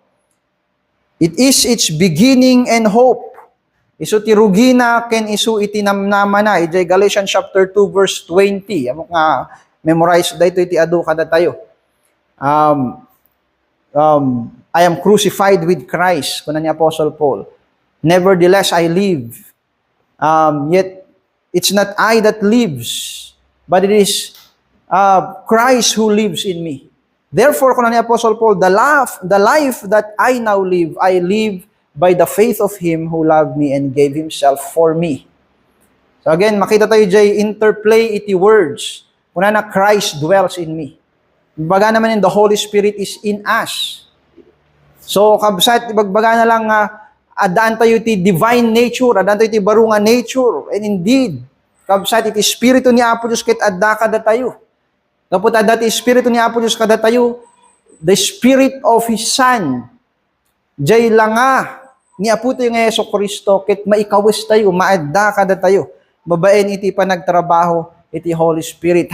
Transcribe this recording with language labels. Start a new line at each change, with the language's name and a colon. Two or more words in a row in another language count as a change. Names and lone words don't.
English: It is its beginning and hope.
Iloko: Isu ti rugina ken isu iti namnama na. Ijay
English: Galatians chapter 2 verse 20.
Iloko: Amok nga memorize dayto iti adu kada tayo.
English: I am crucified with Christ,
Iloko: kunan ni
English: Apostle Paul. Nevertheless, I live. Yet, it's not I that lives, but it is Christ who lives in me. Therefore,
Iloko: kunan ni
English: Apostle Paul, the life that I now live, I live by the faith of Him who loved me and gave Himself for me. So again,
Iloko: makita tayo jay interplay iti words. Kunan na
English: Christ dwells in me.
Iloko: Baga naman
English: in the Holy Spirit is in us.
Iloko: So, kabsat, ibagbaga na lang adaan tayo ti
English: divine nature,
Iloko: adaan tayo ti barunga nature.
English: And indeed,
Iloko: kabsat, iti Espiritu ni Apo Diyos ket adda kada tayo. Kaput adda ti Espiritu ni Apo Diyos kada tayo,
English: the Spirit of His Son,
Iloko: jay langa ni Apo tayo nga Yeso Kristo, ket maikawis tayo, maadda kada tayo. Babaen iti panagtrabaho, iti
English: Holy Spirit.